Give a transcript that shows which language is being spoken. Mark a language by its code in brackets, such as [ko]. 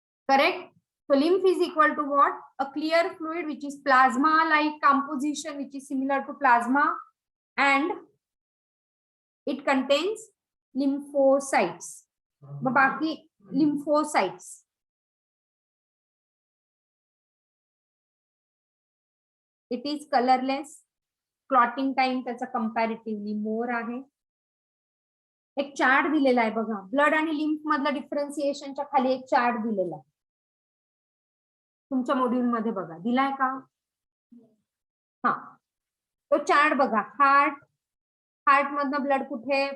[en] Correct? So lymph is equal to what? A clear fluid which is plasma like composition, which is similar to plasma, and it contains lymphocytes. [mr] मग बाकी lymphocytes. [en] It is colorless. [mr] Clotting time त्याचा comparatively more आहे. एक chart दिलेला आहे बघा, blood आणि lymph मधला डिफरन्सिएशनच्या खाली एक चार्ट दिलेला आहे तुमच्या मॉड्यूल मध्ये. बघा, दिलाय का? हा, तो चार्ट बघा. हार्ट, हार्ट मधनं ब्लड कुठे?